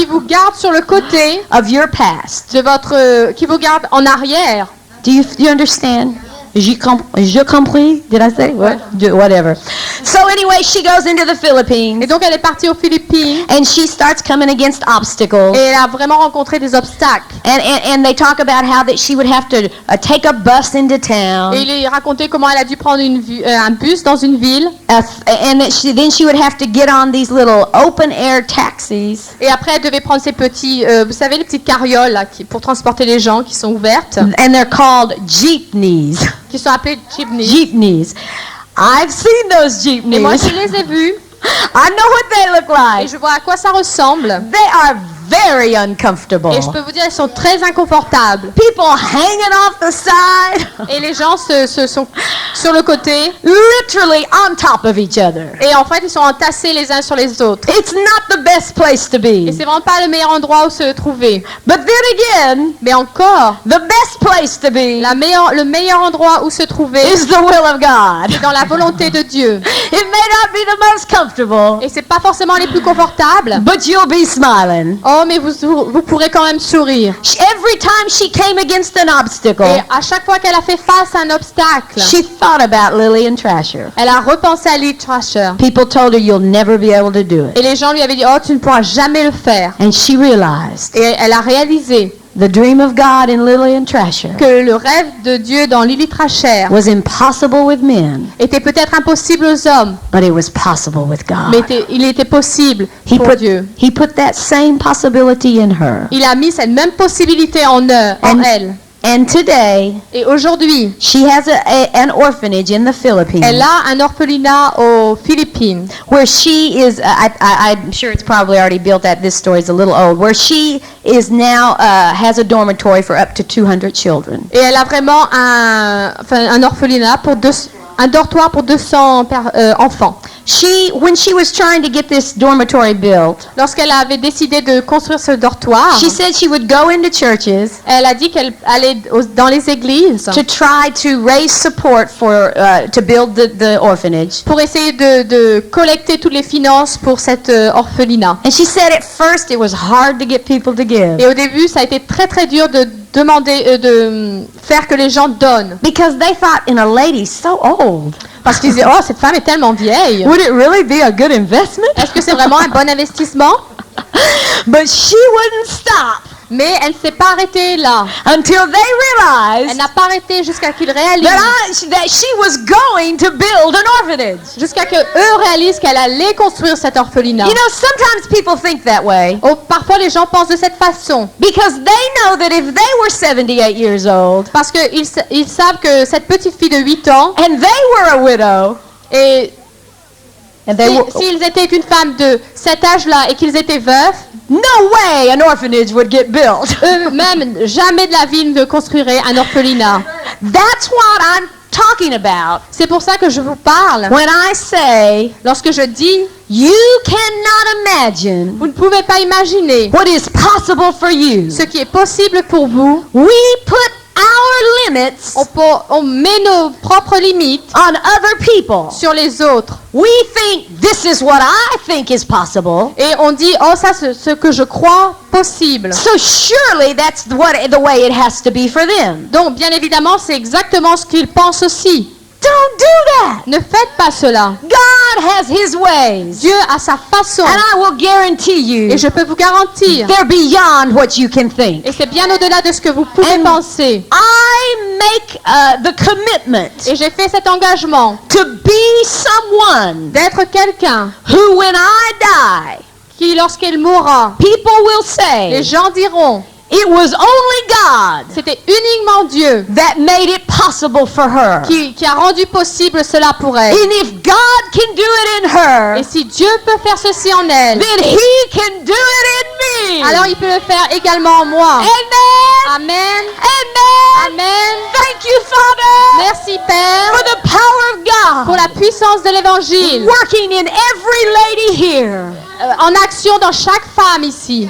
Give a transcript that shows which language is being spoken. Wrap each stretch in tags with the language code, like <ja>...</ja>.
<fr>qui vous gardent sur le côté</fr> <en>of your past.</en> <fr>de votre... qui vous gardent en arrière.</fr> <en>Do you understand?</en> <fr>Je compris?</fr> <en>Did I say? What? Whatever. So anyway, she goes into the Philippines</en> <fr>Et donc, elle est partie aux Philippines</fr> <en>and she starts coming against obstacles.</en> <fr>et elle a vraiment rencontré des obstacles.</fr> <en>And they talk about how that she would have to take a bus into town.</en> <fr>Et il est raconté comment elle a dû prendre un bus dans une ville.</fr> <en>And that then she would have to get on these little open air taxis.</en> <fr>Et après, elle devait prendre ces petits, vous savez, les petites carrioles là, pour transporter les gens qui sont ouvertes,</fr> <en>And they're called jeepneys.</en> <fr>qui sont appelées jeepneys.</fr> <en>Jeepneys. I've seen those</en> <fr>Et moi,</fr> <en>jeepneys.</en> <fr>je les ai vus</fr> <en>I know what they look</en> <fr>et</fr> <en>like.</en> <fr>je vois à quoi ça ressemble.</fr> <en>They are very uncomfortable.</en> <fr>Et je peux vous dire, ils sont très inconfortables.</fr> <en>People hanging off the side,</en> <fr>Et les gens se sont sur le côté.</fr> <en>literally on top of each other.</en> <fr>Et en fait, ils sont entassés les uns sur les autres.</fr> <en>It's not the best place to</en> <fr>Et</fr> <en>be.</en> <fr>c'est vraiment pas le meilleur endroit où se trouver.</fr> <en>But then again,</en> <fr>Mais encore,</fr> <en>the best place to be</en> <fr>le meilleur endroit où se trouver,</fr> <en>is the will of God.</en> <fr>c'est dans la volonté de Dieu.</fr> <en>It may not be the most comfortable,</en> <fr>Et c'est pas forcément les plus confortables.</fr> <en>but you'll be smiling.</en> <fr>Oh, mais vous pourrez quand même sourire.</fr> <en>Every time she came against an obstacle,</en> <fr>Et à chaque fois qu'elle a fait face à un obstacle,</fr> <en>she thought about Lillian Trasher.</en> <fr>elle a repensé à Lee Trasher.</fr> <en>People told her you'll never be able to do it.</en> <fr>Et les gens lui avaient dit, oh, tu ne pourras jamais le faire.</fr> <en>And she realized</en> <fr>Et elle a réalisé</fr> <en>the dream of God in Lillian Trasher</en> <fr>que le rêve de Dieu dans Lily Trasher</fr> <en>was impossible with men,</en> <fr>était peut-être impossible aux hommes,</fr> <en>but it was possible with</en> <fr>mais</fr> <en>God.</en> <fr>il était possible</fr> <en>He</en> <fr>pour Dieu.</fr> <en>put that same possibility in her.</en> <fr>Il a mis cette même possibilité en elle.</fr> <en>And today,</en> <fr>Et aujourd'hui,</fr> <en>she has an orphanage in the Philippines</en> <fr>elle a un orphelinat aux Philippines</fr> <en>where she is, I'm sure it's probably already built at, this story is a little old, where she is now, has a dormitory for up to 200 children.</en> <fr>et elle a vraiment un orphelinat un dortoir pour 200 enfants.</fr> <en>When she was trying to get this dormitory built,</en> <fr>Lorsqu'elle avait décidé de construire ce dortoir,</fr> <en>she said she would go into churches</en> <fr>elle a dit qu'elle allait dans les églises</fr> <en>to try to raise support for, to build the orphanage.</en> <fr>pour essayer de collecter toutes les finances pour cet orphelinat.</fr> <en>And she said at first it was hard to get people to give.</en> <fr>Et au début, ça a été très très dur demander, de faire que les gens donnent.</fr> <en>Because they thought, in a lady so old,</en> <fr>Parce qu'ils disaient, oh, cette femme est tellement vieille.</fr> <en>would it really be a good investment?</en> <fr>Est-ce que c'est vraiment un bon investissement?</fr> <en>But she wouldn't stop</en> <fr>Mais elle ne s'est pas arrêtée là.</fr> <en>until they</en> <fr>Elle</fr> <en>realized</en> <fr>n'a pas arrêté jusqu'à qu'ils réalisent,</fr> <en>that she was going to build an orphanage.</en> <fr>jusqu'à que eux réalisent qu'elle allait construire cet orphelinat.</fr> <en>You know, sometimes people think that way</en> <fr>Oh, parfois les gens pensent de cette façon.</fr> <en>because they know that if they were 78 years old</en> <fr>Parce qu'ils savent que cette petite fille de 8 ans,</fr> <en>and they were a widow,</en> <fr>et</fr> <en>and they were,</en> <fr>s'ils étaient une femme de cet âge-là et qu'ils étaient veufs,</fr> <en>no way an orphanage would get built.</en> <fr>eux-mêmes, jamais de la vie ne construiraient un orphelinat.</fr> <en>That's what I'm talking about</en> <fr>C'est pour ça que je vous parle.</fr> <en>when I say</en> <fr>Lorsque je dis,</fr> <en>you cannot imagine</en> <fr>vous ne pouvez pas imaginer</fr> <en>what is possible for you.</en> <fr>ce qui est possible pour vous.</fr> <en>We put our limits</en> <fr>On met nos propres limites</fr> <en>on other people.</en> <fr>sur les autres.</fr> <en>We think this is what I think is possible.</en> <fr>Et on dit, oh, ça, c'est ce que je crois possible.</fr> <en>So surely that's the way it has to be for them.</en> <fr>Donc, bien évidemment, c'est exactement ce qu'ils pensent aussi.</fr> <en>Don't do that.</en> <fr>Ne faites pas cela.</fr> <en>God has his ways.</en> <fr>Dieu a sa façon.</fr> <en>And I will guarantee you</en> <fr>Et je peux vous garantir,</fr> <en>they're beyond what you can think.</en> <fr>et c'est bien au-delà de ce que vous pouvez</fr> <en>And</en> <fr>penser.</fr> <en>I make the commitment</en> <fr>Et j'ai fait cet engagement</fr> <en>to be someone</en> <fr>d'être quelqu'un</fr> <en>who, when I die,</en> <fr>qui, lorsqu'il mourra,</fr> <en>people will</en> <fr>les</fr> <en>say</en> <fr>gens diront,</fr> <en>it was only God</en> <fr>c'était uniquement Dieu</fr> <en>that made it possible for her.</en> <fr>qui a rendu possible cela pour elle.</fr> <en>And if God can do it in her,</en> <fr>Et si Dieu peut faire ceci en elle,</fr> <en>then He can do it in me.</en> <fr>alors il peut le faire également en moi.</fr> <en>Amen.</en> <fr>Amen.</fr> <en>Amen.</en> <fr>Amen.</fr> <en>Thank you, Father,</en> <fr>Merci Père</fr> <en>for the power of</en> <fr>pour</fr> <en>God</en> <fr>la puissance de l'évangile</fr> <en>working in every lady here.</en> <fr>en action dans chaque femme ici.</fr>